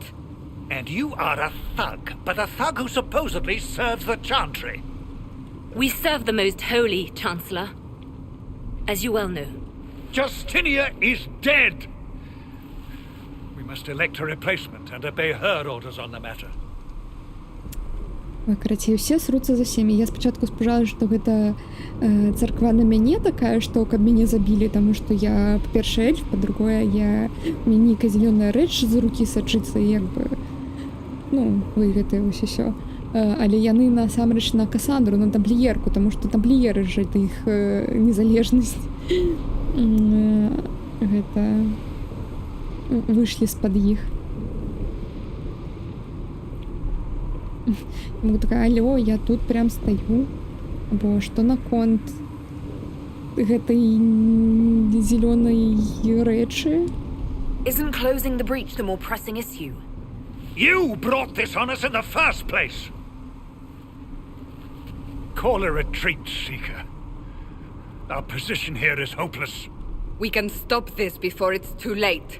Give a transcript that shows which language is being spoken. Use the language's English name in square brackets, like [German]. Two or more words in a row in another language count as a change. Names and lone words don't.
[English] And you are a thug, but a thug who supposedly serves the Chantry. We serve the most holy, Chancellor. As you well know. Justinia is dead! We must elect a replacement and obey her orders on the matter. [Belarusian] Ой, карацей, усе сруцца за сем'і. Я спачатку спужала, што гэта царква на мяне такая, што каб мяне забілі, таму што я, па-першае, эльф, па-другое, я... Мне нейкая зялёная рэч з рукі сачыцца, і як бы... Ну, вы гэта ўсё. Але яны насамрэч на Кассандру, на тампліерку, таму што тампліеры ж это іх незалежнасць. Гэта... Вышлі з-пад іх. Могу такая, алло, я тут прям стою. Бо што наконт гэтай зелёнай рэчы? [English] Isn't closing the breach the more pressing issue? You brought this on us in the first place! Call a retreat, Seeker. Our position here is hopeless. We can stop this before it's too late.